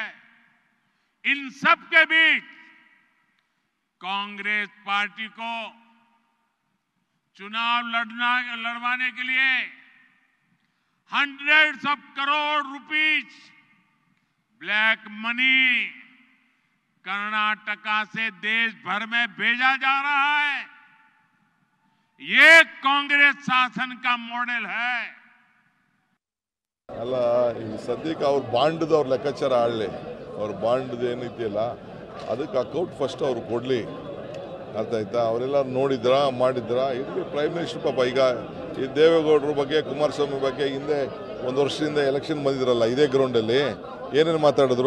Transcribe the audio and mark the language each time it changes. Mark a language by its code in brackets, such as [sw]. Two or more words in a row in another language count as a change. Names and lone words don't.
[hi] इन सब के बीच कांग्रेस पार्टी को चुनाव लड़वाने के लिए [en] hundreds of [hi] करोड़ [en] rupees black money [hi] कर्नाटका से देश भर में भेजा जा रहा है। ये कांग्रेस शासन का मॉडल है। [kn] ಅಲ್ಲ ಈ ಸದ್ಯಕ್ಕೆ ಅವ್ರ ಬಾಂಡ್ದು ಅವ್ರ ಲೆಕ್ಕಾಚಾರ ಆಡಲಿ. ಅವ್ರ ಬಾಂಡ್ದು ಏನಿದೆಯಲ್ಲ ಅದಕ್ಕೆ [en] account first [kn] ಅವ್ರು ಕೊಡಲಿ. ಅರ್ಥ ಆಯ್ತಾ? ಅವರೆಲ್ಲ ನೋಡಿದ್ರಾ ಮಾಡಿದ್ರಾ? ಇಲ್ಲಿ [en] prime minister [kn] ಪಾಪ ಈಗ ಈ ದೇವೇಗೌಡರ ಬಗ್ಗೆ ಕುಮಾರಸ್ವಾಮಿ ಬಗ್ಗೆ ಹಿಂದೆ 1 ವರ್ಷದಿಂದ ಎಲೆಕ್ಷನ್ ಬಂದಿದ್ರಲ್ಲ ಇದೇ ಗ್ರೌಂಡಲ್ಲಿ ಏನೇನು ಮಾತಾಡಿದ್ರು?